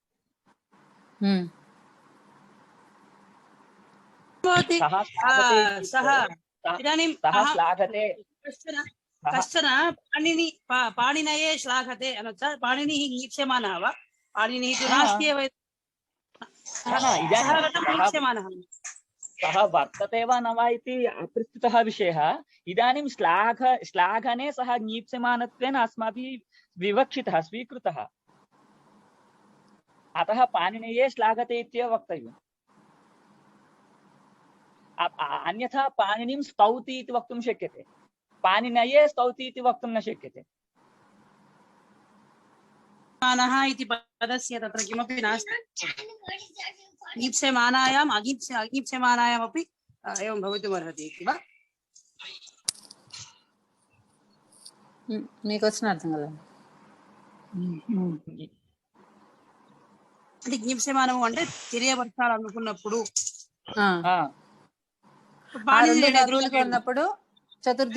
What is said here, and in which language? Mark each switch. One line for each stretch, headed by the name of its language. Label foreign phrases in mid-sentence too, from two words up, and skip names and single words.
Sanskrit: कश्चन पाणिनये श्लाघते అనొచ్చా? पाणिनि ज्ञीप्स्यमानः वा? पाणिनि नास्ति सः वर्तते वा न वा इति अपृष्टः विषयः। इदानीं श्लाघने सः ङीप्स्यमानत्वेन अस्माभिः विवक्षितः स्वीकृतः, अतः पाणिनये श्लाघते इत्येव वक्तव्यम्। अन्यथा पाणिनिं स्तौति इति वक्तुं शक्यते, पाणिनये स्तौति इति वक्तुं न शक्यते। मानः इति पदस्य तत्र किमपि नास्ति। ईप्स्यमानायाम् अगीप्स्यमानायामपि एवं भवितुमर्हति इति वा?
Telugu: మీకు వచ్చిన అర్థం కదా? అంటే జ్ఞప్స్యమానము అంటే తెలియపరచాలనుకున్నప్పుడు ఎదురుగా ఉన్నప్పుడు చతుర్థి